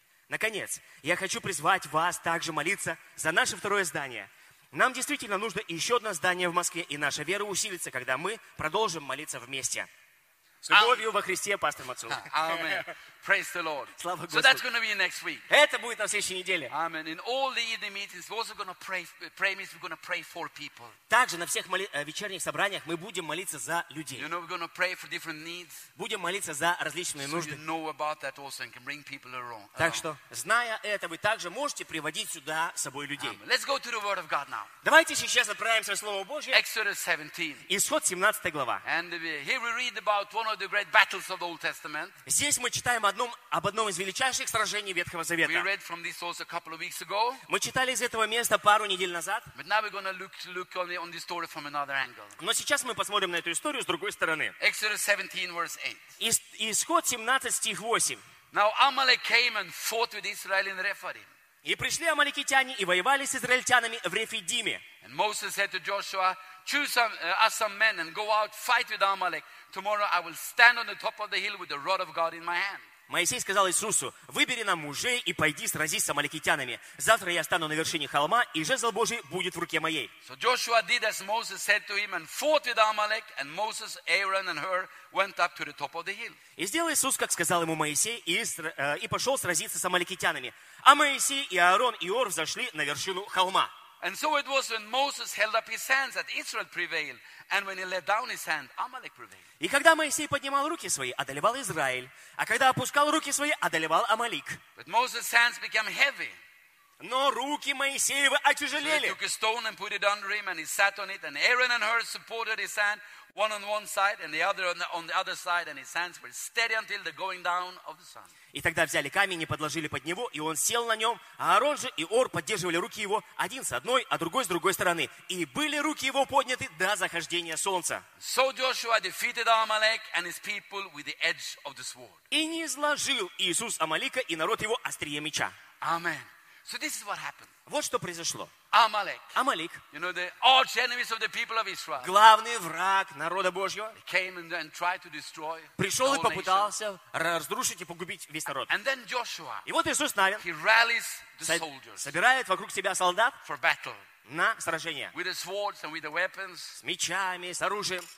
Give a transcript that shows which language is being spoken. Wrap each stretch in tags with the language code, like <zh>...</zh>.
<ru>Наконец, я хочу призвать вас также молиться за наше второе здание. Нам действительно нужно еще одно здание в Москве, и наша вера усилится, когда мы продолжим молиться вместе. С любовью во Христе, пастор Мацу.</ru> <en>Amen. Praise the Lord.</en> <ru>Слава Господу.</ru> <en>So that's going to be next week.</en> <ru>Это будет на следующей неделе.</ru> <en>Amen. In all the evening meetings, we're also going to pray meetings, we're going to pray for people.</en> <ru>Также на всех вечерних собраниях мы будем молиться за людей.</ru> <en>You know, we're going to pray for different needs.</en> <ru>Будем молиться за различные нужды.</ru> <en>So you know about that also and can bring people along.</en> <ru>Так что, зная это, вы также можете приводить сюда с собой людей.</ru> <en>Amen. Let's go to the Word of God now.</en> <ru>Давайте сейчас отправимся в Слово Божье.</ru> <en>Exodus 17.</en> <ru>Исход 17 глава.</ru> <en>And here we read about one of the great battles of the Old Testament.</en> <ru>Здесь мы читаем об одном из величайших сражений Ветхого Завета.</ru> <en>We read from this also a couple of weeks ago.</en> <ru>Мы читали из этого места пару недель назад.</ru> <en>But now we're going to look on this story from another angle.</en> <ru>Но сейчас мы посмотрим на эту историю с другой стороны.</ru> <en>Exodus 17, verse 8.</en> <ru>Исход 17, стих 8.</ru> <en>Now Amalek came and fought with Israel in Rephidim.</en> <ru>И пришли амаликитяне и воевали с израильтянами в Рефидиме.</ru> <en>And Moses said to Joshua, choose some men and go out, fight with Amalek. Tomorrow I will stand on the top of the hill with the rod of God in my hand.</en> <ru>Моисей сказал Иисусу, выбери нам мужей и пойди сразись с амаликитянами. Завтра я стану на вершине холма, и жезл Божий будет в руке моей.</ru> <en>So Joshua did as Moses said to him and fought with Amalek, and Moses, Aaron and Hur went up to the top of the hill.</en> <ru>И сделал Иисус, как сказал ему Моисей, и пошел сразиться с амаликитянами. А Моисей и Аарон и Ор взошли на вершину холма.</ru> <en>And so it was when Moses held up his hands that Israel prevailed. And when he let down his hand, Amalek prevailed.</en> <ru>И когда Моисей поднимал руки свои, одолевал Израиль. А когда опускал руки свои, одолевал Амалик.</ru> <en>But Moses' hands became heavy.</en> <ru>Но руки Моисеева отяжелели.</ru> <en>So he took a stone and put it under him and he sat on it. And Aaron and Hur supported his hand, one on one side and the other on the other side. And his hands were steady until the going down of the sun.</en> <ru>И тогда взяли камень и подложили под него, и он сел на нем. А Аарон же и Ор поддерживали руки его, один с одной, а другой с другой стороны. И были руки его подняты до захождения солнца.</ru> <en>So Joshua defeated Amalek and his people with the edge of the sword.</en> <ru>И низложил Иисус Амалика и народ его острие меча.</ru> <en>Amen. So this is what happened.</en> <ru>Вот что произошло.</ru> <en>Amalek. You know, the arch enemies of the people of Israel.</en> <ru>Главный враг народа Божьего.</ru> <en>Came and tried to destroy.</en> <ru>Пришел и попытался разрушить и погубить весь народ.</ru> <en>And then Joshua.</en> <ru>И вот Иисус Навин.</ru> <en>He rallies the soldiers.</en> <ru>Собирает вокруг себя солдат.</ru> <en>For battle.</en> <ru>На сражение.</ru> <en>With the swords and with the weapons.</en> <ru>С мечами, с оружием.</ru>